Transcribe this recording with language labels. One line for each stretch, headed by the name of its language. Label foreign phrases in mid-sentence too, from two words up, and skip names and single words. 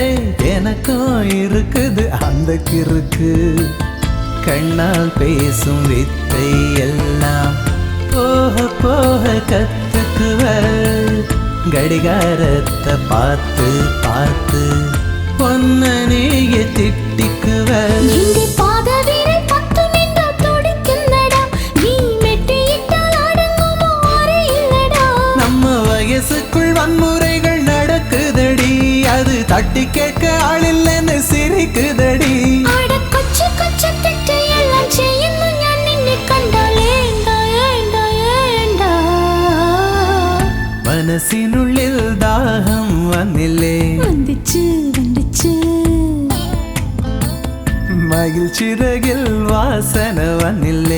Tamil: எனக்கும் இருக்குது அந்த கிறுக்கு. கண்ணால் பேசும் வித்தை எல்லாம் போக போக கத்துக்குவ. கடிகாரத்தை பார்த்து பார்த்து பொன்னனைய திட்டிக்குவ.
Malayalam: നിന്റെ പാദവിരൽ പത്തുമെന്ന തുടിക്കുന്നടാ. നീ മെട്ടിയിട്ടാൽ അടങ്ങുമോ അറിയില്ലടാ.
Tamil: நம்ம வயசுக்குள் வன்முறைகள் நடக்குதடி. அது தட்டி கேட்க ஆளில்லைன்னு சிரிக்குதடி.
Malayalam: അട കൊച്ചു കൊച്ചു തെറ്റെല്ലാം ചെയ്യുന്നു ഞാൻ നിന്നെ കണ്ടാൽ. ഏണ്ട ഏണ്ട ഏണ്ട മനസ്സിനുള്ളിൽ ദാഹം വന്നില്ലേ, വന്നിച്ച് വന്നിച്ച്. മയിൽ ചിറകിൽ വാസന വന്നില്ലേ.